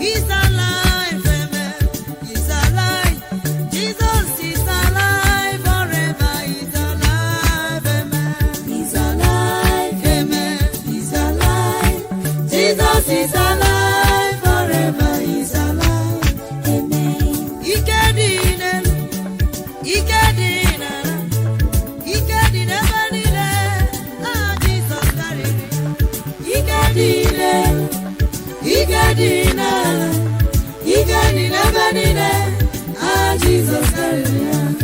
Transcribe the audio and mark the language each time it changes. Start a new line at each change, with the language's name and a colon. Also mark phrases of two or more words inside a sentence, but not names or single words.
English: He's alive, amen. He's alive. Jesus is alive forever. He's alive. Amen. He's alive. Amen. He's alive. Jesus is alive forever. He's alive. Amen.
Igbo: Ike dị n'elu. Ike dị n'ala. Ike dị n'ebe niile. Ah, Jesus karịrị. Ike dị n'elu. Ike dị n'ala, ike dị n'ebe niile, aha Jizọs karịrị ya.